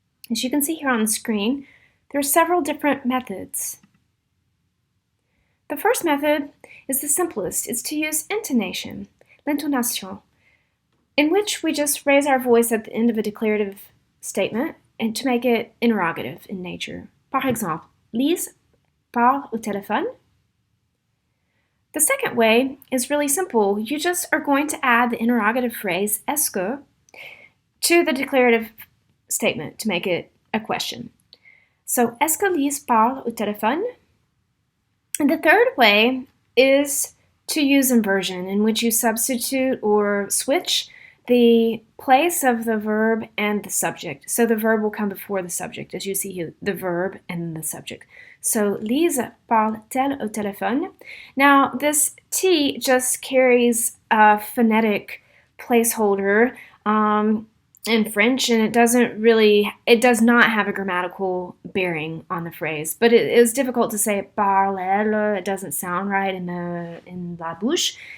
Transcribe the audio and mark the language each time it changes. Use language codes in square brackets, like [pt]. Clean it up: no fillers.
[en] As you can see here on the screen, there are several different methods. The first method is the simplest. It's to use intonation, l'intonation, in which we just raise our voice at the end of a declarative statement and to make it interrogative in nature. [fr] Par exemple, Lise parle au téléphone. [en] The second way is really simple. You just are going to add the interrogative phrase [fr] est-ce que [en] to the declarative statement to make it a question. [fr] So, est-ce que Lise parle au téléphone? [en] And the third way is to use inversion, in which you substitute or switch the place of the verb and the subject. So the verb will come before the subject, as you see here, the verb and the subject. [fr] So, Lise parle-t-elle au téléphone? [en] Now, this T just carries a phonetic placeholder in French, and it does not have a grammatical bearing on the phrase. But it is difficult to say parle-elle. It doesn't sound right in [fr] la bouche.